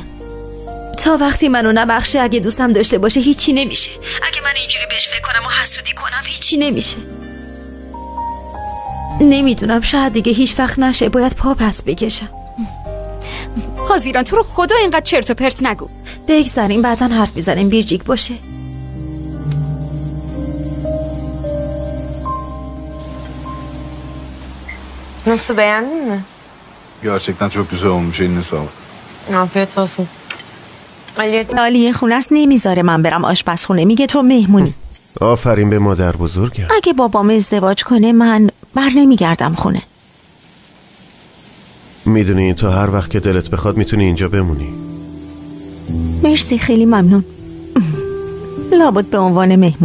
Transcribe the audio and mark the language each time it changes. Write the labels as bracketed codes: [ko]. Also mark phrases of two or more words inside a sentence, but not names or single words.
[fa] تا وقتی منو نبخشه اگه دوستم داشته باشه هیچی نمیشه. اگه من اینجوری بهش فکر کنم و حسودی کنم هیچی نمیشه. نمیدونم شاید دیگه هیچ وقت نشه. باید پا پس بکشم. هازیران تو رو خدا اینقدر چرت و پرت نگو. بگذاریم بعداً حرف میزنیم بیرجیک باشه. [tr] Nasıl, beğendin mi? Gerçekten çok güzel olmuş, eline sağlık. Afiyet olsun. [fa] عالیه خونه است نمیذاره من برم آشپزخونه. میگه تو مهمونی. آفرین به مادر بزرگم. اگه بابام ازدواج کنه من بر نمیگردم خونه. میدونی تو هر وقت که دلت بخواد میتونی اینجا بمونی. مرسی خیلی ممنون. لابد به عنوان مهمون.